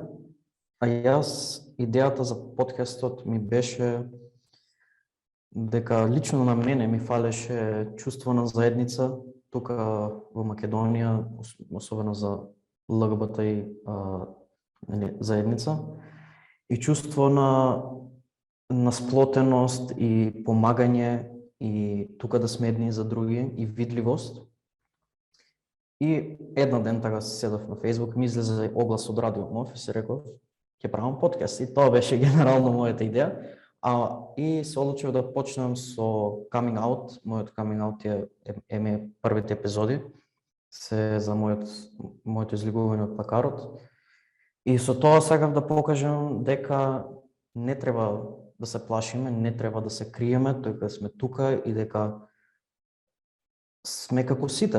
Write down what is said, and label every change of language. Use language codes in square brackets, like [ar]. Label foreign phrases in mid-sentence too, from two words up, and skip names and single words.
[mk] Јас идејата за подкастот ми беше дека лично на мене ми фалеше чувство на заедница тука во Македонија, особено за ЛГБТ заедница, и чувство на сплотеност и помагање и тука да сме едни за други и видливост. И една ден така седав на Facebook, ми излезе оглас од Радио МОВ и се реков, ќе правам подкаст. И тоа беше генерално мојата идеја. И се одлучив да почнем со [en] coming out. [mk] Мојот [en] coming out [mk] е првите епизоди, се за моето излегување од плакарот. И со тоа сакав да покажам дека не треба да се плашиме, не треба да се криеме, дека сме тука и дека сме како сите.